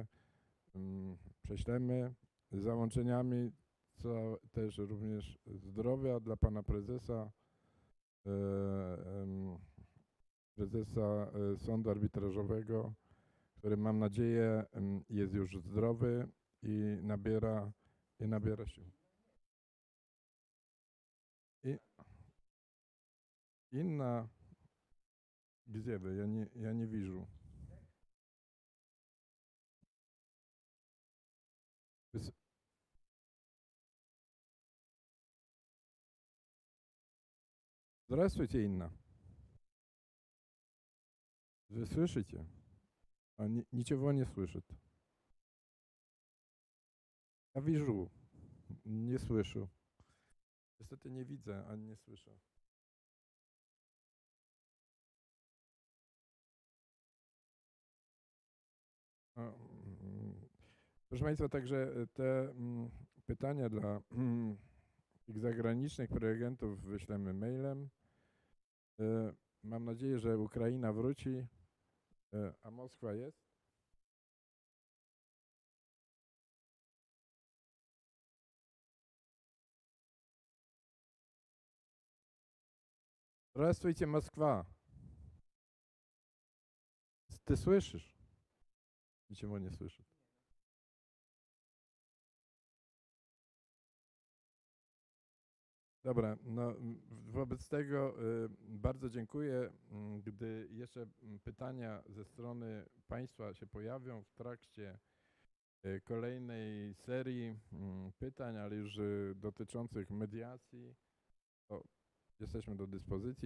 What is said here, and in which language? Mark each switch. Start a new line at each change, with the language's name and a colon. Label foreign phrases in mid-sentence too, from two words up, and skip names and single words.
Polish: Prześlemy z załączeniami, co też również zdrowia dla pana prezesa Sądu Arbitrażowego, który mam nadzieję jest już zdrowy i nabiera sił. I inna gdzie wy? Ja nie widzę.
Russian: Здравствуйте, Инна. Вы слышите? Ничего не слышит.
Polish: Ja wижу, nie słyszę. Niestety nie widzę, ani nie słyszę. Proszę Państwa, także te pytania dla tych zagranicznych prelegentów wyślemy mailem. Mam nadzieję, że Ukraina wróci, a Moskwa jest.
Russian: Здравствуйте, Москва. Ты слышишь? Ничего не слышит.
Polish: Dobra, no wobec tego bardzo dziękuję. Gdy jeszcze pytania ze strony Państwa się pojawią w trakcie kolejnej serii pytań, ale już dotyczących mediacji, to jesteśmy do dyspozycji.